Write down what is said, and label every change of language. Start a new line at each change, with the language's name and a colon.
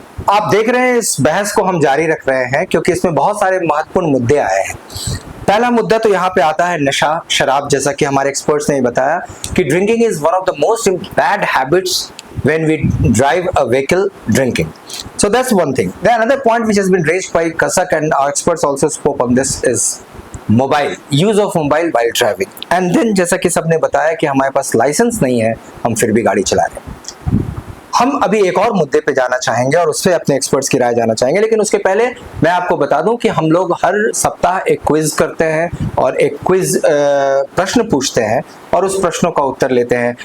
Hindi: आप देख रहे हैं इस बहस को हम जारी रख रहे हैं क्योंकि इसमें बहुत सारे महत्वपूर्ण मुद्दे आए हैं। पहला मुद्दा तो यहाँ पे आता है नशा, शराब, जैसा कि हमारे एक्सपर्ट्स ने बताया कि
English: Drinking is one of the most bad habits when we drive a vehicle, drinking. So that's one thing. Then another point which has been raised by Kasak and our experts also spoke on this is mobile, use of mobile while driving.
Hindi: And then जैसा कि सबने बताया कि हमारे पास licence नहीं है, हम फिर भी गाड़ी चला रहे हैं। हम अभी एक और मुद्दे पे जाना चाहेंगे और उससे अपने एक्सपर्ट्स की राय जाना चाहेंगे, लेकिन उसके पहले मैं आपको बता दूं कि हम लोग हर सप्ताह एक क्विज करते हैं और एक क्विज प्रश्न पूछते हैं और उस प्रश्नों का उत्तर लेते हैं।